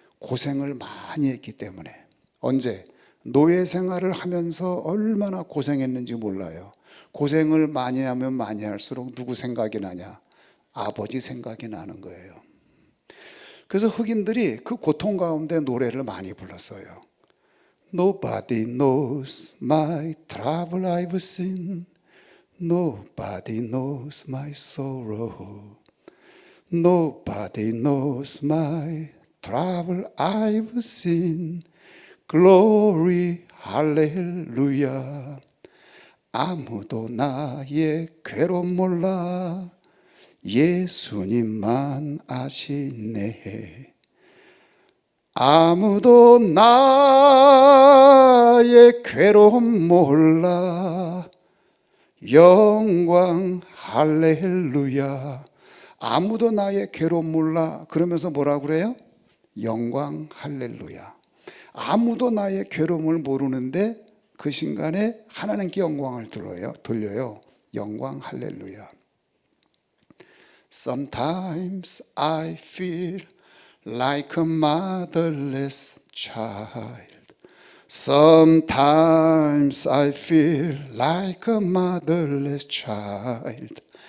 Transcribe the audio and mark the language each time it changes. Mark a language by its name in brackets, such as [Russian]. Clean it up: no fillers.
[Korean] 고생을 많이 했기 때문에. 언제? 노예 생활을 하면서 얼마나 고생했는지 몰라요. 고생을 많이 하면 많이 할수록 누구 생각이 나냐? 아버지 생각이 나는 거예요. 그래서 흑인들이 그 고통 가운데 노래를 많이 불렀어요. [English] Nobody knows my trouble I've seen. Nobody knows my sorrow. Nobody knows my trouble I've seen. Glory, hallelujah. [Korean] 아무도 나의 괴로움 몰라. 예수님만 아시네. 아무도 나의 괴로움 몰라. 영광 할렐루야. 아무도 나의 괴로움 몰라. 그러면서 뭐라 그래요? 영광 할렐루야. 아무도 나의 괴로움을 모르는데 그 순간에 하나님께 영광을 돌려요. 영광 할렐루야. [English] Sometimes I feel like a motherless child. Sometimes I feel like a motherless child.